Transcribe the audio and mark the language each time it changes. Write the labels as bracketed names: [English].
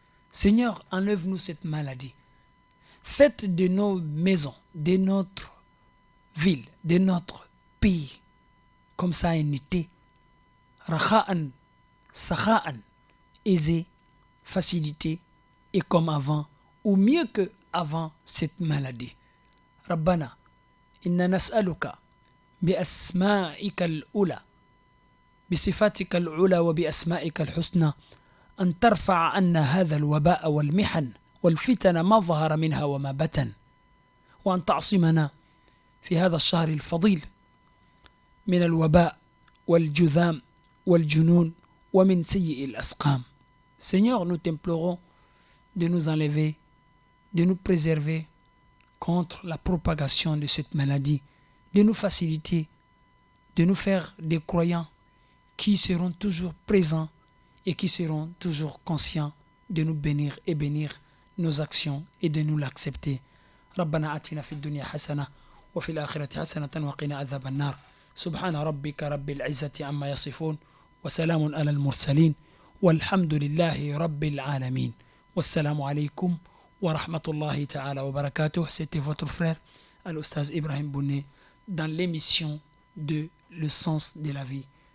[French] Seigneur, enlève-nous cette maladie. Faites de nos maisons, de notre ville, de notre pays, comme ça en été, [Arabic] rakha'an, sakha'an, [French] aisé, facilité, et comme avant, ou mieux que avant cette maladie. [Arabic] Rabbana, inna nas'aluka bi asma'ika al-ula, بصفاتك العلى وبأسمائك الحسنى أن ترفع عنا هذا الوباء والمحن والفتن ما ظهر منها وما بطن وأن تعصمنا في هذا الشهر الفضيل من الوباء والجذام والجنون ومن سيء الأسقام [French] Seigneur, nous t'implorons de nous enlever, de nous préserver contre la propagation de cette maladie, de nous faciliter, de nous faire des croyants qui seront toujours présents et qui seront toujours conscients de nous bénir et bénir nos actions et de nous l'accepter. [Arabic] ربنا آتنا في الدنيا حسنة وفي الآخرة حسنة وقنا عذاب النار سبحان ربك رب العزة عما يصفون وسلام على المرسلين والحمد لله رب العالمين والسلام عليكم ورحمة الله تعالى وبركاته. [French] C'était votre frère Al-Oustaz Ibrahim Bouné dans l'émission de Le Sens de la Vie.